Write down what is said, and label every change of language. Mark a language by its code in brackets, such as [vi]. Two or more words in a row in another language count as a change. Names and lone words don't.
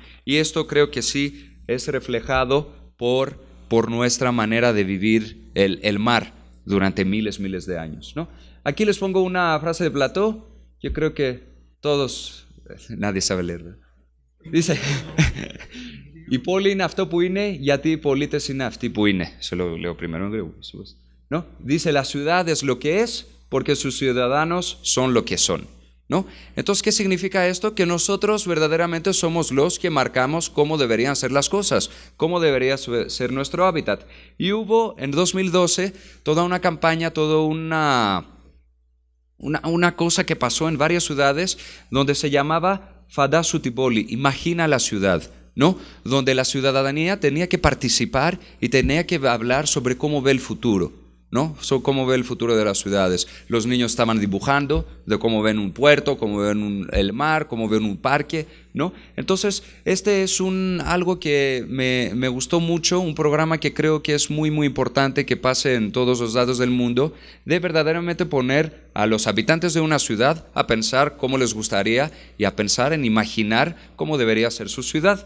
[es] Y esto creo que sí es reflejado por nuestra manera de vivir el mar durante miles de años, ¿no? Aquí les pongo una frase de Platón, yo creo que todos, nadie sabe leer, ¿verdad? Dice, [el] «Η πόλη είναι αυτό που είναι, γιατί οι πολίτες είναι αυτοί που είναι». [es] Se lo leo primero en griego, ¿no? Dice, la ciudad es lo que es porque sus ciudadanos son lo que son, ¿no? Entonces, ¿qué significa esto? Que nosotros verdaderamente somos los que marcamos cómo deberían ser las cosas, cómo debería ser nuestro hábitat. Y hubo en 2012 toda una campaña, toda una cosa que pasó en varias ciudades donde se llamaba [el] Φαντάσου την πόλη, [es] imagina la ciudad, ¿no? Donde la ciudadanía tenía que participar y tenía que hablar sobre cómo ve el futuro, ¿no? Cómo ve el futuro de las ciudades. Los niños estaban dibujando de cómo ven un puerto, cómo ven el mar, cómo ven un parque, ¿no? Entonces, este es algo que me gustó mucho, un programa que creo que es muy importante que pase en todos los lados del mundo, de verdaderamente poner a los habitantes de una ciudad a pensar cómo les gustaría y a pensar en imaginar cómo debería ser su ciudad.